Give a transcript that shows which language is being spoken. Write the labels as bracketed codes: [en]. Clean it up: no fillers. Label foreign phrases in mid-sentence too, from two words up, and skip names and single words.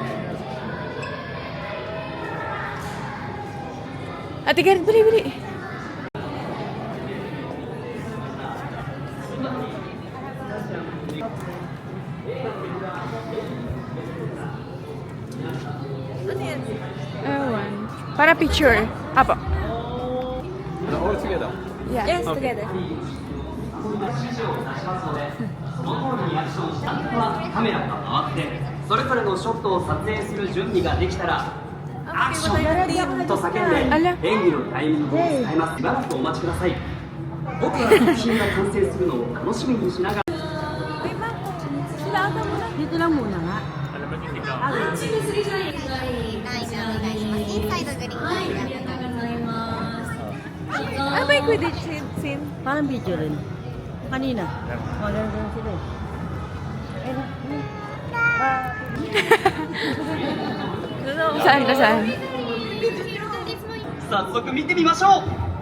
[tl] Ate Karen, bili. Ewan. Para picture. Apo. [en] All together. Yeah. Yes, together. [ja] カメラが回ってそれぞれのショットを撮影する準備ができたらアクションと叫んで演技のタイミングを伝えます。しばらくお待ちください。僕は作品が完成するのを楽しみにしながら [tl] Dito lang muna nga. [ja] インサイドグリーン。 [tl] Ah, may Quidditch scene. Parang video rin. Kanina. Maganda sila eh. Saan ka saan? [ja] 早速見てみましょう。